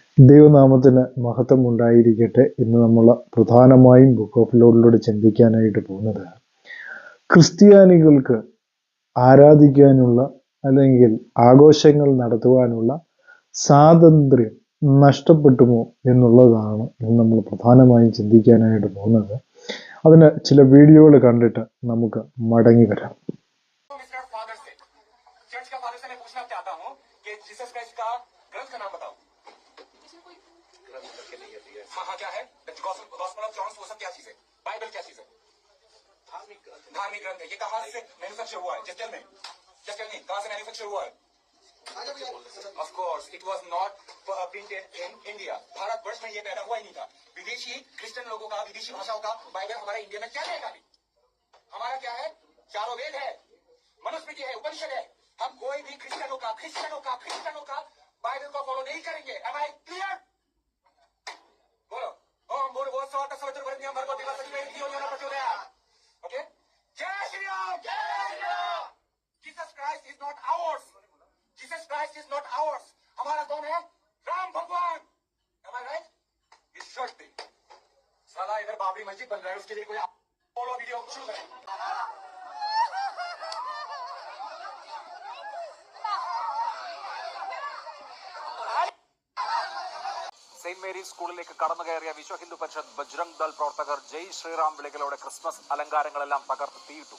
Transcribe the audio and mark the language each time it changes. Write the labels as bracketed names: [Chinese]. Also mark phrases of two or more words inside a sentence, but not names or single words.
[Malayalam] ദൈവനാമത്തിന് മഹത്വം ഉണ്ടായിരിക്കട്ടെ. ഇന്ന് നമ്മൾ പ്രധാനമായും ബുക്ക് ഓഫ് ലോർഡിലൂടെ ചിന്തിക്കാനായിട്ട് പോകുന്നത് ക്രിസ്ത്യാനികൾക്ക് ആരാധിക്കാനുള്ള അല്ലെങ്കിൽ ആഘോഷങ്ങൾ നടത്തുവാനുള്ള സ്വാതന്ത്ര്യം നഷ്ടപ്പെട്ടുമോ എന്നുള്ളതാണ് ഇന്ന് നമ്മൾ പ്രധാനമായും ചിന്തിക്കാനായിട്ട് പോകുന്നത്. അതിന് ചില വീഡിയോകൾ കണ്ടിട്ട് നമുക്ക് മടങ്ങി വരാം. [Hindi] हाँ क्या है? गॉस्पेल ऑफ जॉन वो सब क्या चीज है? बाइबल क्या चीज है? धार्मिक ग्रंथ है। ये कहाँ से मैन्युफैक्चर हुआ है? [English] Just tell me [Hindi] कहाँ से मैन्युफैक्चर हुआ है? [English] Of course it was not printed in India. [Hindi] भारतवर्ष में ये पैदा हुआ ही नहीं था। विदेशी क्रिश्चियन लोगों का, विदेशी भाषाओं का बाइबल हमारे इंडिया में क्या रहेगा? हमारा क्या है? चारों वेद है, मनुस्मृति है, उपनिषद है। हम कोई भी क्रिश्चियनों का बाइबल को फॉलो नहीं करेंगे। [English] Am I clear? [Sanskrit] बोलो ओम भूर्भुवः स्वः तत्सवितुर्वरेण्यं भर्गो देवस्य धीमहि धियो यो नः प्रचोदयात्। [Hindi] ओके, जय श्री राम। [English] Jesus Christ is not ours. Jesus Christ is not ours. [Hindi] हमारा कौन है? राम भगवान। [English] Am I right? It should be. [Hindi] साला इधर बाबरी मस्जिद बन रहा है, उसके लिए कोई फॉलो वीडियो शुरू करें। [Malayalam] സെയിന്റ് മേരീസ് സ്കൂളിലേക്ക് കടന്നു കയറിയ വിശ്വ ഹിന്ദു പരിഷത്ത് ബജ്രംഗ് ദൾ പ്രവർത്തകർ ജയ് ശ്രീറാം വിളികളോടെ ക്രിസ്മസ് അലങ്കാരങ്ങളെല്ലാം തകർത്ത് തീയിട്ടു.